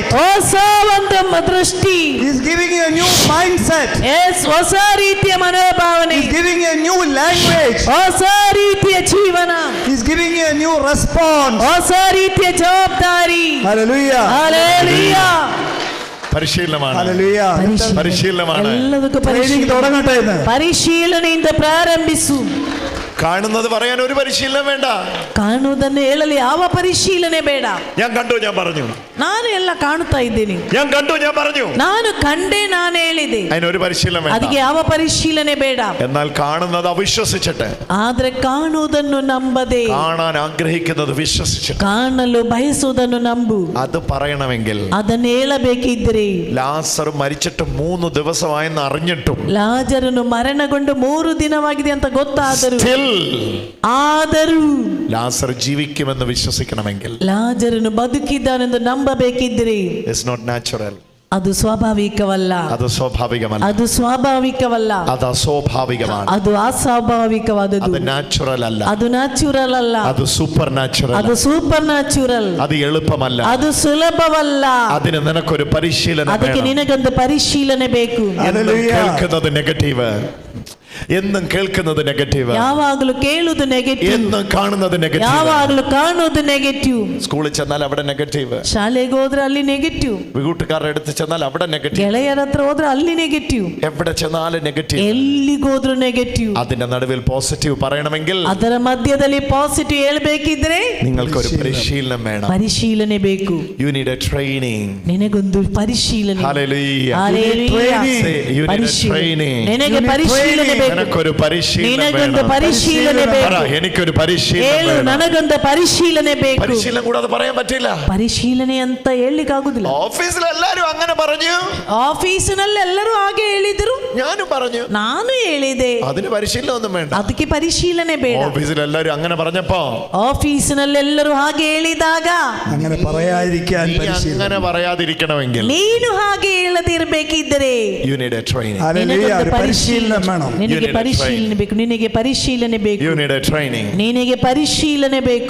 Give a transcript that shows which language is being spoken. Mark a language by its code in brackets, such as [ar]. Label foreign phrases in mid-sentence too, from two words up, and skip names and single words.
[kn] ಹೊಸ ಒಂದು ದೃಷ್ಟಿ, [en] he is giving you a new mindset, [kn] ಹೊಸ ರೀತಿಯ ಮನೋಭಾವನೆ, [en] he is giving you a new language, [kn] ಹೊಸ ರೀತಿಯ ಜೀವನ, [en] he is giving you a new response. [kn] ಹೊಸ ರೀತಿಯ ಜವಾಬ್ದಾರಿ. Hallelujah. [ml] ഹല്ലേലൂയ. പരിശീലനമാണ്, Hallelujah. പരിശീലനമാണ്. [kn] ಎಲ್ಲದಕ್ಕೂ [ml] ട്രെയിനിങ് തുടങ്ങട്ടെ എന്ന്. [kn] ಪರಿಶೀಲನೆಯಿಂದ ಪ್ರಾರಂಭಿಸು. [ml] കാണുന്നത് പറയാൻ ഒരു പരിശീലനം വേണ്ട, [kn] ಕಾಣುವುದನ್ನು ಹೇಳಲು ಯಾವ ಪರಿಶೀಲನೆ ಬೇಡ. [ml] ഞാൻ കണ്ടു, ഞാൻ പറഞ്ഞു, [kn] ನಾನು ಎಲ್ಲ ಕಾಣುತ್ತಾ ಇದ್ದೇನೆ, [ml] ഞാൻ കണ്ടു, ഞാൻ പറഞ്ഞു, [kn] ನಾನು ಕಂಡೆ, ನಾನು ಹೇಳಿದೆ, [ml] അതിനൊരു പരിശീലനം വേണ്ട. [kn] ಅದಕ್ಕೆ ಯಾವ ಪರಿಶೀಲನೆ ಬೇಡ. [ml] എന്നാൽ കാണുന്നത് അവിശ്വസിച്ചിട്ട്, [kn] ಆದ್ರೆ ಕಾಣುವುದನ್ನು ನಂಬದೆ, [ml] കാണാൻ ആഗ്രഹിക്കുന്നത് വിശ്വസിച്ചിട്ട്, [kn] ಕಾಣಲು ಬಯಸುವುದನ್ನು ನಂಬು. [ml] അത് പറയണമെങ്കിൽ [kn] ಅದನ್ನು ಹೇಳಬೇಕಿದ್ದರೆ, [ml] ലാസർ മരിച്ചിട്ട് 3 ദിവസമായെന്ന് അറിഞ്ഞിട്ടും, [kn] ಲಾಜರನು ಮರಣಗೊಂಡು 3 ದಿನವಾಗಿದೆ ಅಂತ ಗೊತ್ತಾದರೂ, [ml] ആದರೂ ലാസർ ജീവിക്കുമെന്ന് വിശ്വസിക്കണമെങ്കിൽ, [kn] ಲಾಜರನು ಬದುಕಿದ್ದಾನೆಂದು ನಂಬಬೇಕಿದ್ದರೆ, [en] it's not natural, [kn] ಅದು ಸ್ವಾಭಾವಿಕವಲ್ಲ, [ml] അത് സ്വാഭാവികമല്ല, [kn] ಅದು ಸ್ವಾಭಾವಿಕವಲ್ಲ, [ml] അത് അസ്വാഭാവികമാണ്, [kn] ಅದು ಅಸ್ವಾಭಾವಿಕವಾದದ್ದು, [ml] അത് നാച്ചുറൽ അല്ല, [kn] ಅದು ನ್ಯಾಚುರಲ್ ಅಲ್ಲ, [ml] അത് സൂപ്പർ നാച്ചുറൽ, [kn] ಅದು ಸೂಪರ್ ನ್ಯಾಚುರಲ್, [ml] അത് എളുപ്പമല്ല, [kn] ಅದು ಸುಲಭವಲ್ಲ. [ml] അതിന് നിനക്കൊരു പരിശീലനം [kn] ಅದಕ್ಕೆ [ml] വേണം. [kn] ನಿನಗೊಂದು ಪರಿಶೀಲನೆ ಬೇಕು. [ml] എന്നും കേൾക്കുന്നത് നെഗറ്റീവ്, എന്നും കേൾക്കുന്നത് നെഗറ്റീവ്, [kn] ಯಾವಾಗಲೂ ಕೇಳುವುದು ನೆಗೆಟಿವ್, [ml] എന്നും കാണുന്നത് നെഗറ്റീവ്, [kn] ಯಾವಾಗಲೂ ಕಾಣುವುದು ನೆಗೆಟಿವ್. [ml] സ്കൂളിൽ ചെന്നാൽ അവിടെ നെഗറ്റീവ്, [kn] ಶಾಲೆಗೆ ಹೋದ್ರೆ ಅಲ್ಲಿ ನೆಗೆಟಿವ್, [ml] വീട്ടുകാരുടെ അടുത്ത് ചെന്നാൽ അവിടെ നെഗറ്റീവ്, [kn] ಗೆಳೆಯರ ಹತ್ರ ಹೋದ್ರೆ ಅಲ್ಲಿ ನೆಗೆಟಿವ್, [ml] എവിടെ ചെന്നാലും നെഗറ്റീവ്, [kn] ಎಲ್ಲಿಗೋದ್ರೂ ನೆಗೆಟಿವ್. [ml] അതിന്റെ നടുവിൽ പോസിറ്റീവ് പറയണമെങ്കിൽ, [kn] ಅದರ ಮಧ್ಯದಲ್ಲಿ ಪಾಸಿಟಿವ್ ಹೇಳ್ಬೇಕಿದ್ರೆ [ml] നിങ്ങൾക്കൊരു പരിശീലനം വേണം. [kn] ಪರಿಶೀಲನೆ ಬೇಕು. [en] You need a training. [kn] ನಿನಗೊಂದು ಪರಿಶೀಲನೆ. [en] Hallelujah. Hallelujah. Say, you need a training. [kn] ನಿನಗೆ ಪರಿಶೀಲನೆ ಬೇಕು. ಬೇಕು. ನನಗೊಂದು ಪರಿಶೀಲನೆ ಬೇಕು. [ml] എനിക്കൊരു [kn] ಹೇಳು, ನನಗೊಂದು ಪರಿಶೀಲನೆ ಬೇಕು. [ml] പരിശീലനം കൂടാതെ പറയാൻ പറ്റില്ല. [kn] ಪರಿಶೀಲನೆ ಅಂತ ಹೇಳಲಿಕ್ಕೆ ಆಗುದಿಲ್ಲ. [ml] ഓഫീസിൽ എല്ലാരും അങ്ങനെ പറഞ്ഞു, [kn] ಆಫೀಸಿನಲ್ಲಿ ಎಲ್ಲರೂ ಹಾಗೆ ಹೇಳಿದ್ರು, [ml] ഞാനും പറഞ്ഞു, [kn] ನಾನು ಹೇಳಿದೆ. [ml] അതിന് പരിശീലനം ഒന്നും വേണ്ട. [kn] ಅದಕ್ಕೆ ಪರಿಶೀಲನೆ ಬೇಡ. [ml] ഓഫീസിൽ എല്ലാരും അങ്ങനെ പറഞ്ഞപ്പോ, [kn] ಆಫೀಸಿನಲ್ಲಿ ಎಲ್ಲರೂ ಹಾಗೆ ಹೇಳಿದಾಗ, [ml] അങ്ങനെ പറയാതിരിക്കാൻ അങ്ങനെ പറയാതിരിക്കണമെങ്കിൽ [kn] ನೀನು ಹಾಗೆ ಹೇಳದಿರಬೇಕಿದ್ದರೆ [en] you need a training. [ml] പരിശീലനം വേണം. [kn] ನಿನಗೆ ಪರಿಶೀಲನೆ ಬೇಕು. ನಿನಗೆ ಪರಿಶೀಲನೆ ಬೇಕು. [en] You need a training. [kn] ನಿನಗೆ ಪರಿಶೀಲನೆ ಬೇಕು.